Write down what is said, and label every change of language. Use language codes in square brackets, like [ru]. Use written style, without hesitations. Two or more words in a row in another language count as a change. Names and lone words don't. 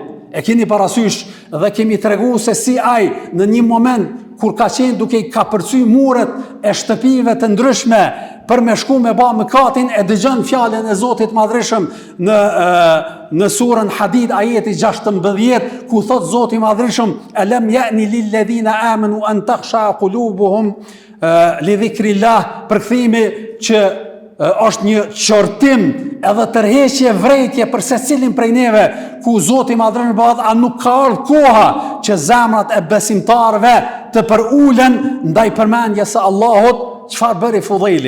[sq] E keni parasysh dhe kemi tregu se si ai në një moment kur ka qenë duke i kapërcy muret e shtëpive të ndryshme për me shku me ba mëkatin, e dëgjon fjalën e Zotit Madhreshëm në surën Hadid ajeti 16 ku thot Zoti Madhreshëm [ar] ألم يأن للذين آمنوا أن تخشع قلوبهم لذكر الله, [sq] përkthimi që është një qortim edhe tërheqje vrejtje për secilin prej neve, ku Zoti Madhreshëm bëhet, a nuk ka ardhur koha që zemrat e besimtarëve të përulen ndaj përmendjes së Allahut. Çfarë bëri Fudhejli?